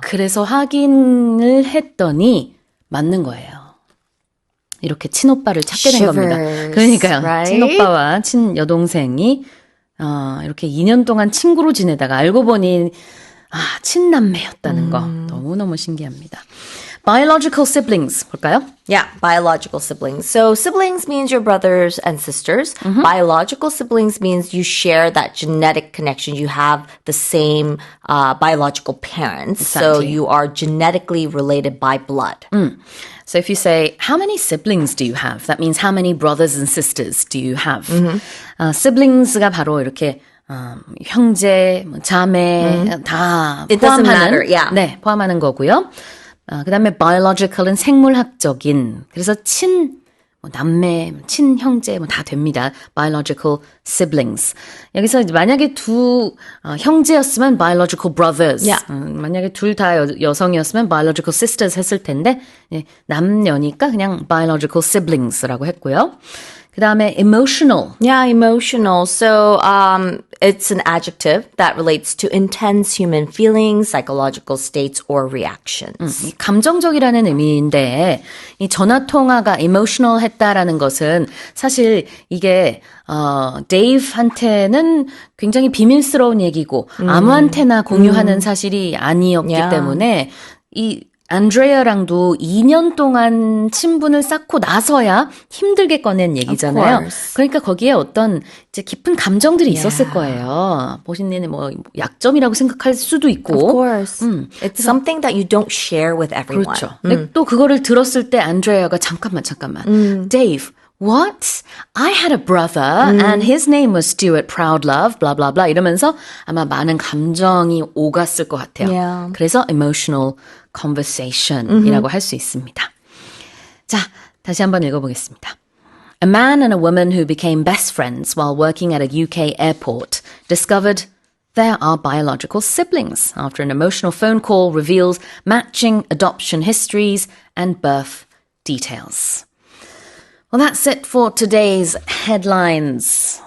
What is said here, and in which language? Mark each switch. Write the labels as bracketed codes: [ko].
[ko] 그래서 확인을 했더니 맞는 거예요. 이렇게 친오빠를 찾게 된 겁니다. 그러니까요. [en] right? [ko] 친오빠와 친여동생이 이렇게 2년 동안 친구로 지내다가 알고 보니 친남매였다는 거 너무너무 신기합니다. [en] Biological siblings [ko] 볼까요? [en] Yeah, biological siblings. So siblings means your brothers and sisters. Biological siblings means you share that genetic connection. You have the same biological parents. So Exactly. you are genetically related by blood. So if you say, how many siblings do you have? That means how many brothers and sisters do you have? [ko] Siblings가 바로 이렇게 형제, 자매 다 [en] It doesn't [ko] 포함하는 [en] matter, yeah. [ko] 네, 포함하는 거고요. 그다음에 biological은 생물학적인. 그래서 남매, 친형제 다 됩니다. [en] Biological siblings. [ko] 여기서 이제 만약에 두 형제였으면 [en] biological brothers. Yeah. [ko] 만약에 둘 다 여성이었으면 [en] biological sisters [ko] 했을 텐데 남녀니까 그냥 [en] biological siblings [ko] 라고 했고요. 그다음에 emotional. [en] Yeah, emotional. So it's an adjective that relates to intense human feelings, psychological states, or reactions. [ko] 감정적이라는 의미인데 이 전화 통화가 emotional 했다라는 것은 사실 이게 데이브한테는 굉장히 비밀스러운 얘기고 아무한테나 공유하는 사실이 아니었기 [en] Yeah. [ko] 때문에 이 안드레아랑도 2년 동안 친분을 쌓고 나서야 힘들게 꺼낸 얘기잖아요. [en] course. [ko] 그러니까 거기에 어떤 이제 깊은 감정들이 있었을 거예요. 보신님은 뭐 약점이라고 생각할 수도 있고. [en] Of course. It's something that you don't share with everyone. [ko] 그렇죠. 근데 또 그거를 들었을 때 안드레아가 잠깐만. [en] Dave, what? I had a brother and his name was Stuart Proudlove, blah, blah, blah [ko] 이러면서 아마 많은 감정이 오갔을 것 같아요. [en] Yeah. [ko] 그래서 emotional conversation이라고 할 수 있습니다. 자, 다시 한번 읽어보겠습니다. [en] A man and a woman who became best friends while working at a UK airport discovered there are biological siblings after an emotional phone call reveals matching adoption histories and birth details. Well, that's it for today's headlines.